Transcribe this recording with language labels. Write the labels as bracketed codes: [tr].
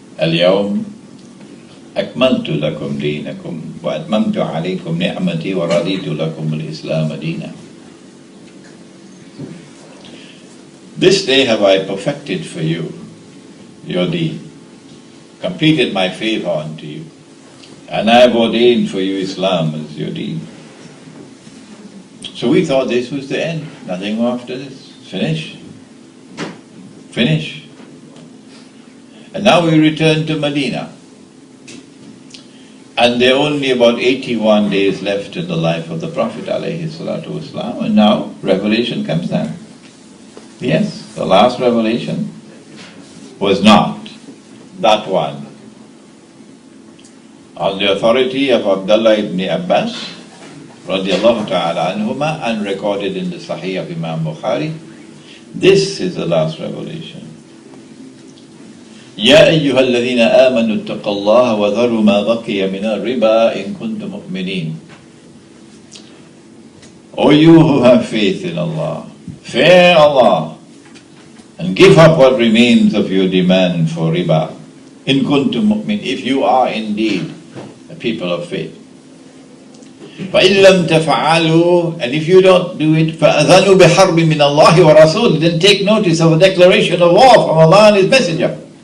[ar] اليوم أكملت لكم دينكم وأتممت عليكم نعمتي ورضيت لكم الإسلام دينا. [en] This day have I perfected for you your deen, completed my favor unto you, and I have ordained for you Islam as your deen. So we thought this was the end, nothing more after this, finish. And now we return to Medina. And there are only about 81 days left in the life of the Prophet ﷺ, and now revelation comes down. Yes, the last revelation was not that one. On the authority of Abdullah ibn Abbas, radiallahu ta'ala anhuma, and recorded in the Sahih of Imam Bukhari, this is the last revelation. [ar] يا أيها الذين آمنوا اتقوا الله وذروا ما بقي من الربا إن كنتم مؤمنين. [en] O you who have faith in Allah, fear Allah, and give up what remains of your demand for riba. In kuntum mu'min, if you are indeed a people of faith. [ar] فَإِن لَمْ تَفْعَلُوا, [en] and if you don't do it, [ar] فَأَذَنُوا بِحَرْبٍ مِّنَ اللَّهِ وَرَسُولِهِ, [en] then take notice of a declaration of war from Allah and His Messenger.